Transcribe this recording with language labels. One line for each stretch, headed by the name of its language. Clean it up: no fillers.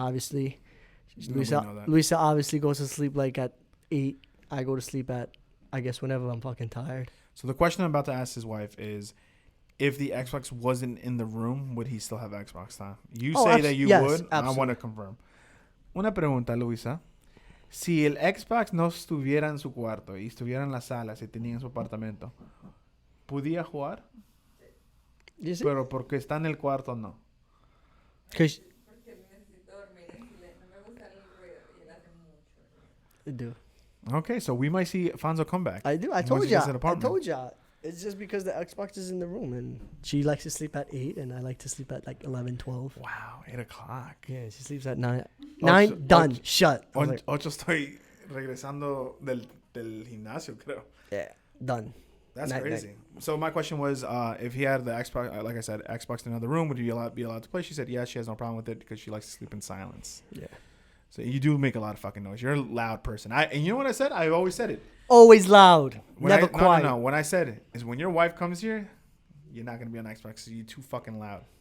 English: Obviously, Luisa obviously goes to sleep like at 8. I go to sleep at, I guess, whenever I'm fucking tired. So the question I'm about to ask his wife is, if the Xbox wasn't in the room, would he still have Xbox time? You say that you would. Absolutely. I want to confirm.
Spanish: Una pregunta,
English: Luisa.
Spanish: Si el Xbox no estuviera en su cuarto y estuviera en la sala, si tenía en su apartamento, ¿podía jugar? Pero porque está en el cuarto, no. Porque necesito dormir en silencio. No me gusta el ruido y él hace mucho.
English: I do. Okay, so we might see Fonzo come back. I do. I told you. It's just because the Xbox is in the room, and she likes to sleep at 8, and I like to sleep at like 11, 12. Wow, 8 o'clock. Yeah, she sleeps at 9. 9, done. Shut.
Spanish: Ocho estoy regresando del gimnasio, creo.
English: Yeah, done. That's crazy. So my question was, if he had the Xbox, like I said, Xbox in another room, would you be allowed to play? She said, yes, she has no problem with it because she likes to sleep in silence. Yeah. So you do make a lot of fucking noise. You're a loud person. And you know what I said? I've always said it. Always loud. Never quiet. No. What I said is, when your wife comes here, you're not going to be on Xbox because you're too fucking loud.